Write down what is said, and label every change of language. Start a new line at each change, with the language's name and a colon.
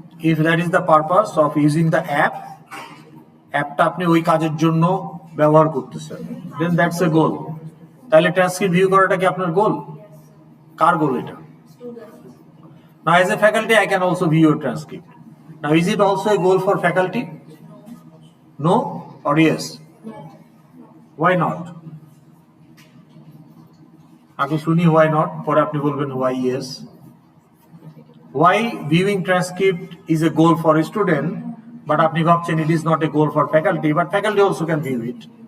English: If that is the purpose of using the app,
Bangla: অ্যাপটা আপনি ওই কাজের জন্য ব্যবহার করতেছেন,
English: then that's a goal.
Bangla: তাহলে ট্রান্সক্রিপ্ট ভিউ করাটা কি আপনার গোল? কার গোল এটা?
English: Now as a faculty I can also view your transcript. Now is it also a goal for faculty? No or yes? Why not?
Bangla: আগে শুনি
English: why not,
Bangla: পরে আপনি বলবেন
English: why yes. Why viewing transcript is a goal for a student, but
Bangla: আপনি ভাবছেন
English: it is not a goal for faculty, but faculty also can view it.